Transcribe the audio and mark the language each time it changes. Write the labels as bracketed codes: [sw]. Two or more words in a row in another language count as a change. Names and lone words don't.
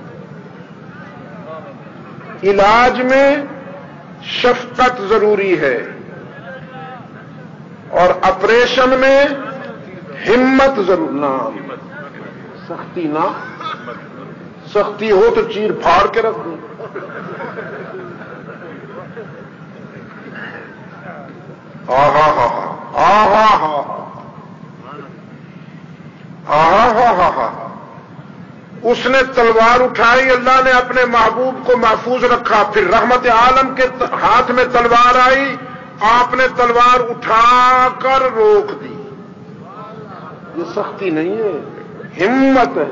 [ur] علاج میں شفقت ضروری ہے اور آپریشن میں ہمت ضرور. نہ سختی، نہ سختی ہو تو چیر پھاڑ کے رکھ دوں. آہا ہا ہا، آہا ہا ہا، آہا ہا ہا ہا. اس نے تلوار اٹھائی، اللہ نے اپنے محبوب کو محفوظ رکھا. پھر رحمت عالم کے ہاتھ میں تلوار آئی، آپ نے تلوار اٹھا کر روک دی. یہ سختی نہیں ہے، ہمت ہے.